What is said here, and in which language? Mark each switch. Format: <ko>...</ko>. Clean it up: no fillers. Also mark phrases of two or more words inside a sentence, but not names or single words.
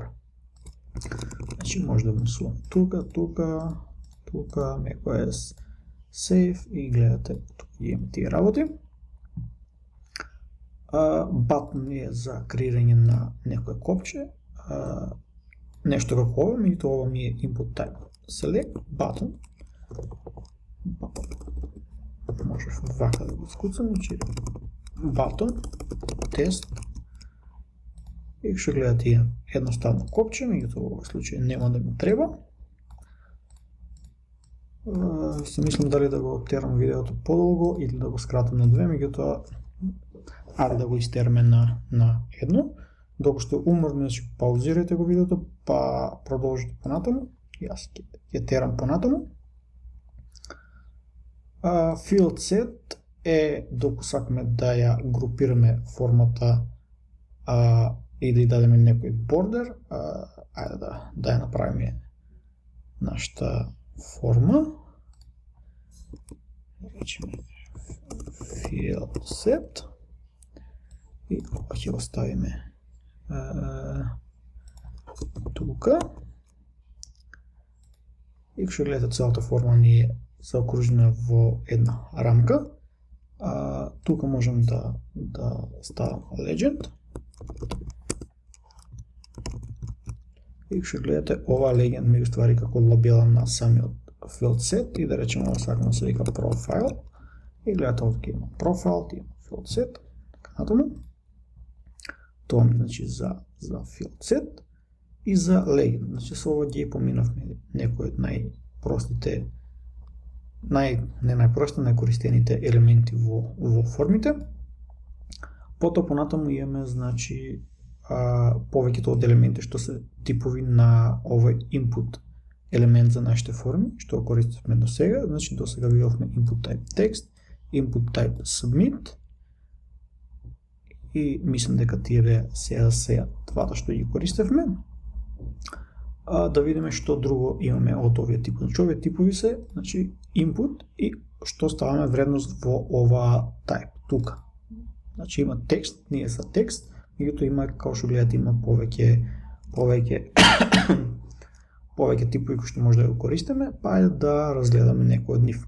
<mk>Значи може да внесуваме тука, macOS Save и гледате, тук имаме тие работи. Button е за креирање на некој копче, нешто како ова, меѓутоа ова ми е</mk> <en>input type. Select button,</en> <mk>можеш вака да го скуцам, значи button, тест, и ќе гледате едноставно копче, меѓутоа во овој случај нема да ми треба. Се мислам дали да го терам видеото подолго или да го скратам на 2, меѓутоа ајде да го истераме на едно. Докато сте уморни, значи паузирате го видеото, па продолжите понатаму. Јас ќе терам понатаму.</mk> <en>Field set</en> <mk>е докато сакаме да ја групираме формата и да ја дадеме некој бордер. Ајде да ја направиме нашата форма. Речеме</mk> <en>field set</en> <mk>и ова ќе го ставиме тука. И ќе гледате целата форма ни е заокружена во една рамка. Тука можем да ставам legend. И ќе гледате ова legend ми ствари како лабела на самиот</mk> <en>field set</en> <mk>и да речеме ова сакам да се вика profile. И гледате овде има profile, има</mk> <en>field set,</en> <mk>така натаму. Тоа ми значи за</mk> <en>field set</en> <mk>и за legend. Значи со ова ги поминавме некои од најпростите, не најпростите, најкористените елементи во формите. Потоа понатаму имаме значи повеќето од елементи што се типови на овој input елемент за нашите форми, што го користевме до сега. Значи до сега видовме</mk> <en>input type text, input type submit</en> <mk>и мислам дека тие беа сега двата што ги користевме. Да видиме што друго имаме од овие типови. Значи овие типови се, значи input и што ставаме вредност во ова type тука. Значи има текст, ние за текст, меѓутоа има, како што гледате, има повеќе типови кои што може да го користиме, па ајде да разгледаме некој од нив.</mk>